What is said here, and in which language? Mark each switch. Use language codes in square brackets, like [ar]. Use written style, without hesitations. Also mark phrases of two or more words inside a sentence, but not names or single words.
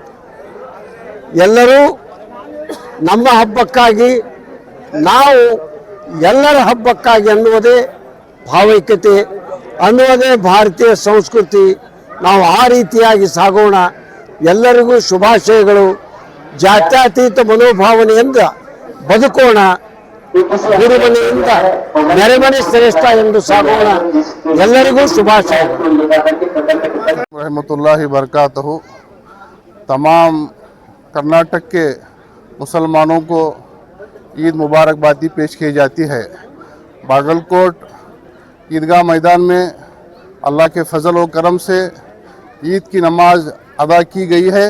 [kn] ಎಲ್ಲರೂ ನಮ್ಮ ಹಬ್ಬಕ್ಕಾಗಿ, ನಾವು ಎಲ್ಲರ ಹಬ್ಬಕ್ಕಾಗಿ ಅನ್ನುವುದೇ ಭಾವೈಕ್ಯತೆ, ಅನ್ನುವುದೇ ಭಾರತೀಯ ಸಂಸ್ಕೃತಿ. ನಾವು ಆ ರೀತಿಯಾಗಿ ಸಾಗೋಣ. ಎಲ್ಲರಿಗೂ ಶುಭಾಶಯಗಳು. ಜಾತ್ಯತೀತ ಮನೋಭಾವನೆಯಿಂದ ಬದುಕೋಣ. ಗುರುಮನೆಯಿಂದ ನೆರೆಮನೆ ಶ್ರೇಷ್ಠ ಎಂದು ಸಾಗೋಣ. ಎಲ್ಲರಿಗೂ ಶುಭಾಶಯಗಳು. [ar] رحمة الله بركاته. [hi] तमाम कर्नाटक के मुसलमानों को ईद मुबारकबादी पेश की जाती है। बागलकोट ईदगाह मैदान में अल्लाह के फजल व करम से ईद की नमाज अदा की गई है।